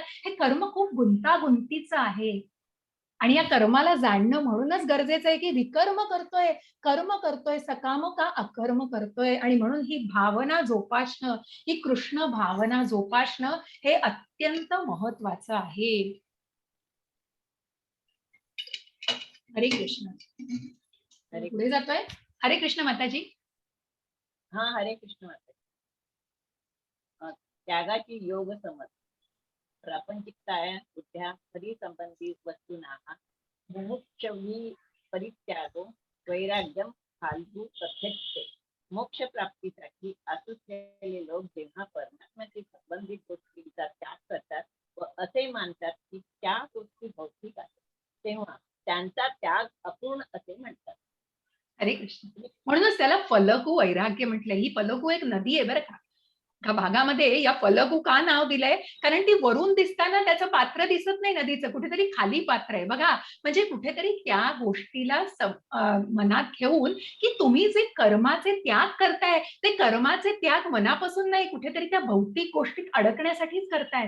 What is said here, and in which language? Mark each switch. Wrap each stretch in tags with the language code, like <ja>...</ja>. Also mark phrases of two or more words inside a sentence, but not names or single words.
<mr>हे कर्म खूप गुंतागुंतीचं आहे. आणि या कर्माला जाणणं म्हणूनच गरजेचं आहे की विकर्म करतोय, कर्म करतोय, सकाम का अकर्म करतोय. आणि म्हणून ही भावना जोपासणं, ही कृष्ण भावना जोपासणं हे अत्यंत महत्वाचं आहे. हरे कृष्ण. हरे पुढे जातोय. हरे कृष्ण माताजी. हा, हरे कृष्ण माता. त्यागाची योग समज.</mr> <sa>प्रापंचिकताया बुद्ध्या हरिसंबंधी वस्तूंना मुमुक्षवी परित्यागो वैराग्यम फाल्गू कथ्यते.</sa> <mr>मोक्ष प्राप्तीसाठी असुसलेले लोक जेव्हा परमात्म्याशी संबंधित गोष्टींचा त्याग करतात, व असे मानतात की त्या गोष्टी भौतिक आहेत, तेव्हा त्यांचा त्याग अपूर्ण असे म्हणतात. हरे कृष्ण. म्हणूनच त्याला फलगू वैराग्य म्हटलंय. ही फलगू एक नदी आहे बरं का. त्या भागामध्ये या फलगू का नाव दिलंय? कारण ती वरून दिसताना त्याचं पात्र दिसत नाही नदीचं, कुठेतरी खाली पात्र आहे बघा. म्हणजे कुठेतरी त्या गोष्टीला मनात घेऊन की तुम्ही जे कर्माचे त्याग करताय, ते कर्माचे त्याग मनापासून नाही, कुठेतरी त्या भौतिक गोष्टीत अडकण्यासाठीच करतायत.</mr>